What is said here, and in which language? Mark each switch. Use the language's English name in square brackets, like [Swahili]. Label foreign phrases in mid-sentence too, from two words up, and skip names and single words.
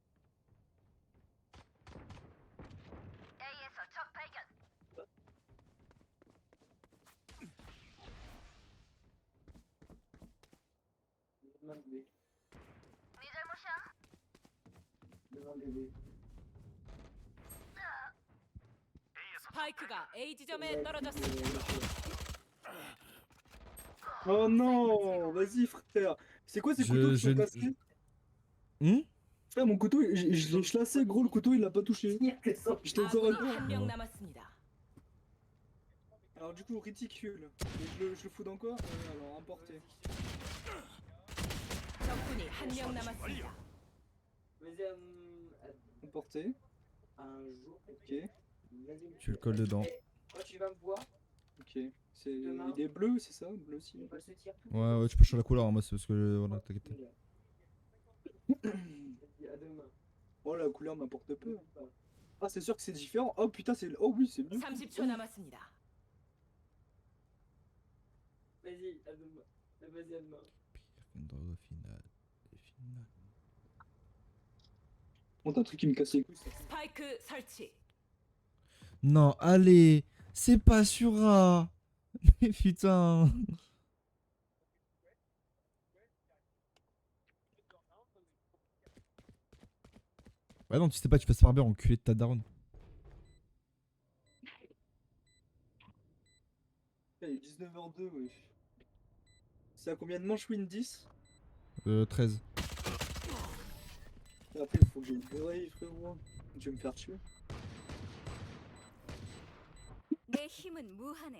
[French] Les Allemands, bébé. Devant bébé. [Korean] 스파이크가 A 지점에 떨어졌습니다. [French] Oh non, vas-y frère. C'est quoi ces couteaux qui sont cassés? Frère, mon couteau, je l'ai chlassé, gros, le couteau il l'a pas touché. J'étais encore à [Korean] 아군이 한 [French] deux. [Korean] 명 남았습니다. [French] Alors du coup, ridicule. Je le fous dans quoi? Alors, emporté. [Korean] 적군이 한 명 남았습니다. [French] Vas-y, Emporté. un jour. Ok, Vas-y. Tu le colles dedans. Quand tu vas me voir, ok. C'est... Demain. Il est bleu, c'est ça? Bleu aussi. on va se tirer tout. Ouais, ouais, tu peux changer la couleur, hein, moi c'est parce que. Voilà, t'inquiète. Vas-y, à demain. Oh, la couleur m'importe peu. Ah, c'est sûr que c'est différent. Oh putain, c'est. Oh oui, c'est mieux. [Korean] 30초 남았습니다. [French] Vas-y, à demain. Vas-y, à demain. Pire qu'une drogue au final. Bon, t'as un truc qui me casse les couilles, ça. [Korean] 스파이크 설치. [French] Non, allez, c'est pas sur A. Mais putain. Bah non, tu sais pas, tu passes par bien enculé de ta daronne. Il est 19h02, wesh. C'est à combien de manches win 10? 13. Et après, il faut que j'ai une oreille, frérot. Je vais me faire tuer. [Korean] 내 힘은 무한해.